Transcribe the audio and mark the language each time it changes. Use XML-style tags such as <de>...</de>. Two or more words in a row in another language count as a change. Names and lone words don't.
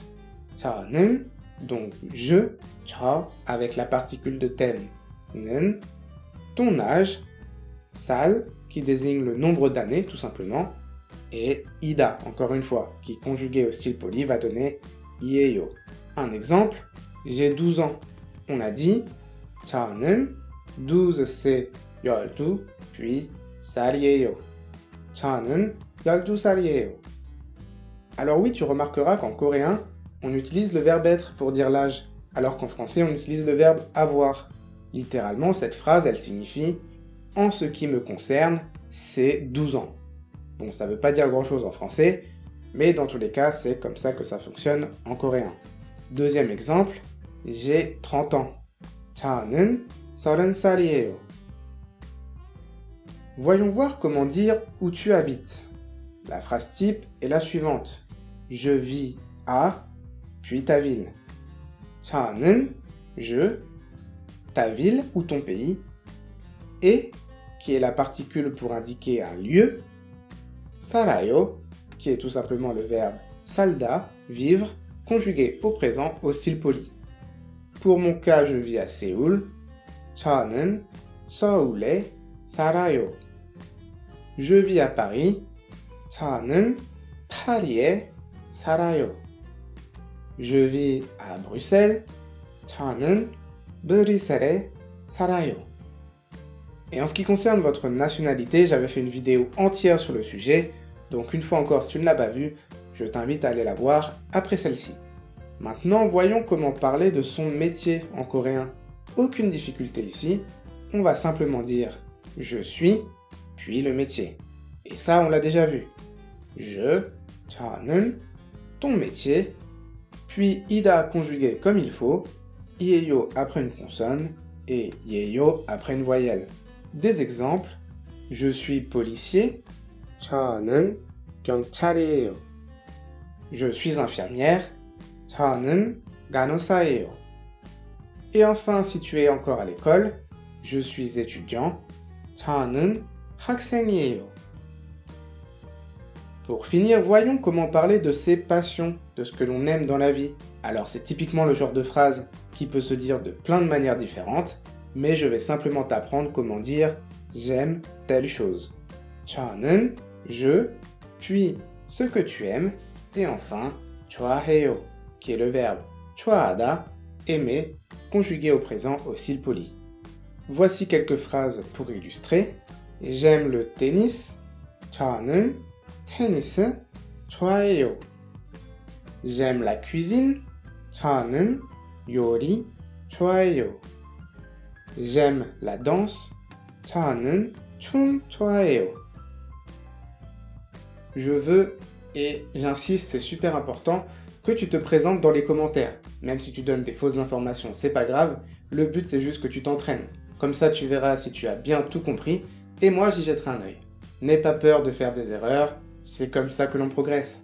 <fr>저는, donc je, 저, avec la particule de thème, 는, ton âge, sal, qui désigne le nombre d'années tout simplement, et ida, encore une fois, qui conjugué au style poli va donner ieyo. Un exemple, j'ai 12 ans. On a dit</fr> <ko>저는 12</ko> <fr>c'est 12, puis 살이에요.</fr> <ko>저는 12살이에요.</ko> <fr>Alors oui, tu remarqueras qu'en coréen, on utilise le verbe être pour dire l'âge, alors qu'en français, on utilise le verbe avoir. Littéralement, cette phrase, elle signifie « En ce qui me concerne, c'est 12 ans ». Bon, ça veut pas dire grand-chose en français, mais dans tous les cas, c'est comme ça que ça fonctionne en coréen. Deuxième exemple, j'ai 30 ans.</fr> <ko>저는 30살이에요.</ko> <fr>Voyons voir comment dire où tu habites. La phrase type est la suivante. Je vis à, puis ta ville. 저는, je, ta ville ou ton pays, et, qui est la particule pour indiquer un lieu, 살아요, qui est tout simplement le verbe 살다, vivre, conjugué au présent au style poli. Pour mon cas, je vis à Séoul.</fr> <ko>저는 서울에 살아요.</ko> <fr>Je vis à Paris.</fr> <ko>저는 파리에 살아요.</ko> <fr>Je vis à Bruxelles.</fr> <ko>저는 브뤼셀에 살아요.</ko> <fr>Et en ce qui concerne votre nationalité, j'avais fait une vidéo entière sur le sujet, donc une fois encore, si tu ne l'as pas vue, je t'invite à aller la voir après celle-ci. Maintenant, voyons comment parler de son métier en coréen. Aucune difficulté ici, on va simplement dire « je suis », puis le métier. Et ça, on l'a déjà vu. Je, 저는, ton métier, puis ida conjugué comme il faut, ieyo après une consonne et yeyo après une voyelle. Des exemples, je suis policier,</fr> <ko>저는 경찰이에요.</ko> <fr>Je suis infirmière,</fr> <ko>저는 간호사예요.</ko> <fr>Et enfin, si tu es encore à l'école, je suis étudiant,</fr> <ko>저는 학생이에요.</ko> <fr>Pour finir, voyons comment parler de ses passions, de ce que l'on aime dans la vie. Alors c'est typiquement le genre de phrase qui peut se dire de plein de manières différentes, mais je vais simplement t'apprendre comment dire « j'aime telle chose ». 저는, je, puis ce que tu aimes, et enfin 좋아해요, qui est le verbe 좋아하다, aimer, conjugué au présent au style poli. Voici quelques phrases pour illustrer. J'aime le tennis.</fr> <ko>저는 테니스 좋아해요.</ko> <fr>J'aime la cuisine.</fr> <ko>저는 요리 좋아해요.</ko> <fr>J'aime la danse.</fr> <ko>저는 춤 좋아해요.</ko> <fr>Je veux Et j'insiste, c'est super important que tu te présentes dans les commentaires. Même si tu donnes des fausses informations, c'est pas grave, le but c'est juste que tu t'entraînes. Comme ça tu verras si tu as bien tout compris, et moi j'y jetterai un œil. N'aie pas peur de faire des erreurs, c'est comme ça que l'on progresse.</fr>